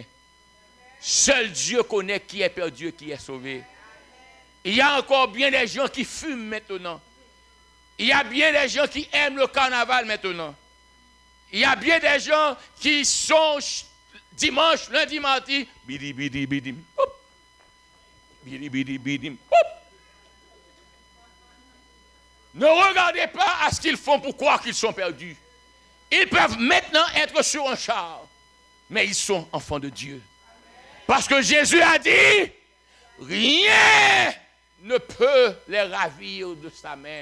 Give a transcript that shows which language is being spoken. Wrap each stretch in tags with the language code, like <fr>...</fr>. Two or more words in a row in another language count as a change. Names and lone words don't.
<fr>Seul Dieu connaît qui est perdu et qui est sauvé. Il y a encore bien des gens qui fument maintenant. Il y a bien des gens qui aiment le carnaval maintenant. Il y a bien des gens qui sont dimanche, lundi, mardi, bidi, bidi, bidi, hop. Bidi, bidi, bidi, hop. Ne regardez pas à ce qu'ils font pour croire qu'ils sont perdus. Ils peuvent maintenant être sur un char, mais ils sont enfants de Dieu. Parce que Jésus a dit, rien ne peut les ravir de sa main.</fr>